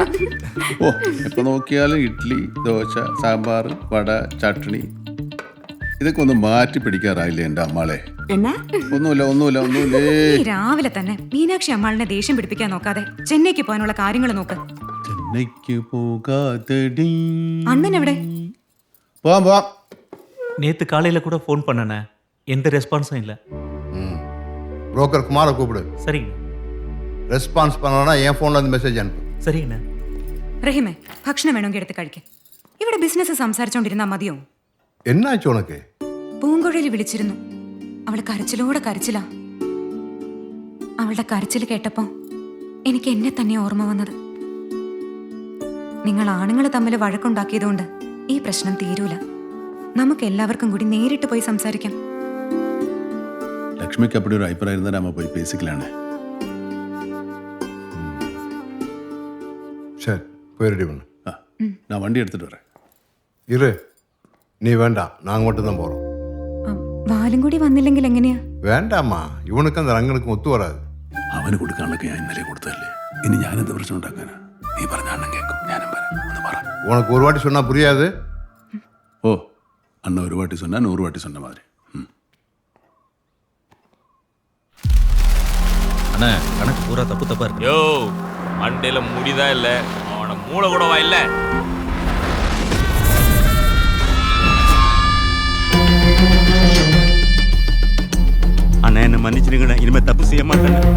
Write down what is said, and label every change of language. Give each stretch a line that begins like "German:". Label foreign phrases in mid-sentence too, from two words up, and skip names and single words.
Malayalam: ഓ, എപ്പൊ നോക്കിയാലും ഇഡ്ഡലി, ദോശ, സാമ്പാർ, വട, ചട്നി, ഇതൊക്കെ ഒന്ന് മാറ്റി പിടിക്കാറായില്ലേ എന്റെ അമ്മാളെ? ഒന്നുമില്ല. രാവിലെ തന്നെ മീനാക്ഷി അമ്മാളിനെ ദേഷ്യം പിടിപ്പിക്കാൻ നോക്കാതെ ചെന്നൈക്ക് പോകാനുള്ള കാര്യങ്ങൾ നോക്ക്. ചെന്നൈക്ക് പോകാതടി. അണ്ണൻ എവിടെ? പോവാം.
Tamil: நேத்து காலையில கூட ஃபோன் பண்ணனே, எந்த ரெஸ்பான்ஸும் இல்லை. புரோக்கர் குமாரை கூப்பிடு. சரிங்க. ரெஸ்பான்ஸ் பண்ணலன்னா என் ஃபோன்ல இருந்து மெசேஜ் அனுப்பு. சரிங்கண்ணா.
Malayalam: റഹിമേ, ഭക്ഷണം വേണമെങ്കിൽ എടുത്ത് കഴിക്കാം. ഇവിടെ ബിസിനസ് സംസാരിച്ചോണ്ടിരുന്നാ മതിയോ?
Tamil: என்னாச்சு உனக்கு?
Malayalam: പൂങ്കുഴലി വിളിച്ചിരുന്നു. അവള് കരച്ചിലോടെ കരച്ചിലാ. അവളുടെ കരച്ചിൽ കേട്ടപ്പോ എനിക്ക് എന്നെ തന്നെ ഓർമ്മ വന്നത്. നിങ്ങൾ ആണുങ്ങൾ തമ്മിൽ വഴക്കുണ്ടാക്കിയതുകൊണ്ട് ഈ പ്രശ്നം തീരൂല. നമുക്ക് എല്ലാവർക്കും കൂടി നേരിട്ട് പോയി സംസാരിക്കാം. ലക്ഷ്മിക്ക് അപ്പടി ഒരു അഭിപ്രായം തന്നെ അമ്മ പോയി ബേസിക്കലാണ്.
Tamil: சரி போய் ரெடி பண்ணு. நான் வண்டி எடுத்துட்டு வரேன். இரு, நீ வேண்டாம், நாங்கள் மட்டும்தான் போகிறோம்.
Malayalam: വാലും കൂടി വന്നില്ലെങ്കിൽ എങ്ങനെയാ?
Tamil: வேண்டாம்மா, இவனுக்கும் அந்த ரங்கனுக்கும் ஒத்து வராது.
Malayalam: അവന് കൊടുക്കാനൊക്കെ ഞാൻ ഇന്നലെ കൊടുത്തല്ലേ. ഇനി ഞാനെന്ത് പ്രശ്നം ഉണ്ടാക്കാനാ? നീ പറഞ്ഞ അണ്ണൻ കേൾക്കും. ഞാനും വരാം. ഒന്ന് പറ.
Tamil: உனக்கு ஒரு வாட்டி சொன்னால் புரியாது. ஓ, அண்ணன் ஒரு வாட்டி சொன்னா 100 வாட்டி சொன்ன மாதிரி. அண்ணா கணக்கு பூரா தப்பா இருக்கு. யோ, மண்டையில முடிதான் இல்ல, அவன மூளை கூடவா இல்ல? அண்ணா என்ன மன்னிச்சிருங்கண்ணா, இனிமே தப்பு செய்ய மாட்டேன்.